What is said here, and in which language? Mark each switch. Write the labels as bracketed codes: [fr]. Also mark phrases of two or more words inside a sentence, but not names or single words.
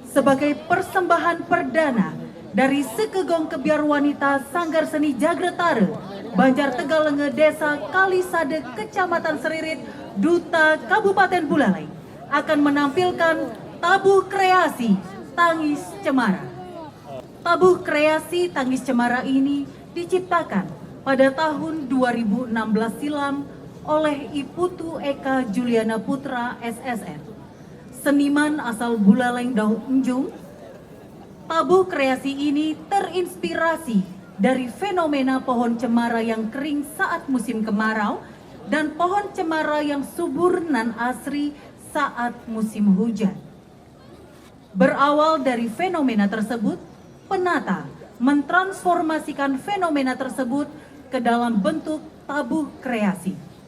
[id] sebagai persembahan perdana dari Sekegong Kebiar Wanita Sanggar Seni Jagretara, Banjar Tegalenge, Desa Kalisade, Kecamatan Seririt, Duta Kabupaten Buleleng akan menampilkan tabuh kreasi Tangis Cemara. Tabuh kreasi Tangis Cemara ini diciptakan pada tahun 2016 silam oleh Iputu Eka Juliana Putra SSN, seniman asal Buleleng Daun Enjung. Tabuh kreasi ini terinspirasi dari fenomena pohon cemara yang kering saat musim kemarau dan pohon cemara yang subur nan asri saat musim hujan. Berawal dari fenomena tersebut, penata mentransformasikan fenomena tersebut ke dalam bentuk tabuh kreasi.